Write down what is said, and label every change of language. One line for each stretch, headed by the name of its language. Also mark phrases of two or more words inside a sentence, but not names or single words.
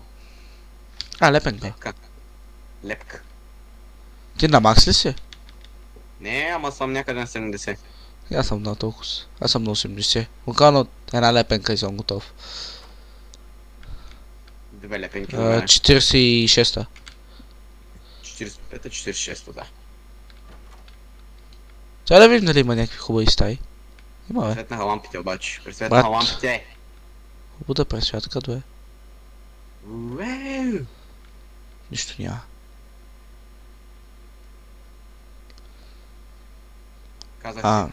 Bulgarian: А, лепенка. Лепка. Ти на макс ли си? Не, ама съм някъде на 70. Аз съм на толкова. Аз съм на 80. Буквално една лепенка и съм готов. Две лепенки на мене. 46-та. 45-та, 46-та, да. Трябва да видим дали има някакви хубави стаи. Има, бе. Пресветнаха лампите обаче. Пресветнаха лампите. Хубаво да пресвятка, бе. Уеу! Нищо няма. Казах ти.